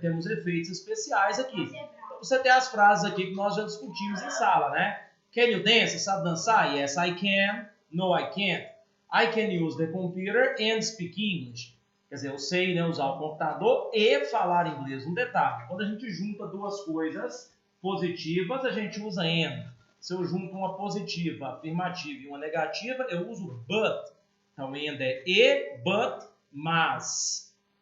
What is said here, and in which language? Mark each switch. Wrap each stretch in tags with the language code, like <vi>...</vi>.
<pt>Temos efeitos especiais aqui. Então, você tem as frases aqui que nós já discutimos em sala, né?</pt> <en>Can you dance?</en> <pt>Sabe dançar?</pt> <en>Yes, I can. No, I can't. I can use the computer and speak English.</en> <pt>Quer dizer, eu sei, né, usar o computador e falar inglês. Um detalhe, quando a gente junta duas coisas positivas, a gente usa and. Se eu junto uma positiva, afirmativa e uma negativa, eu uso but. Então, and é e, but, mas.</pt>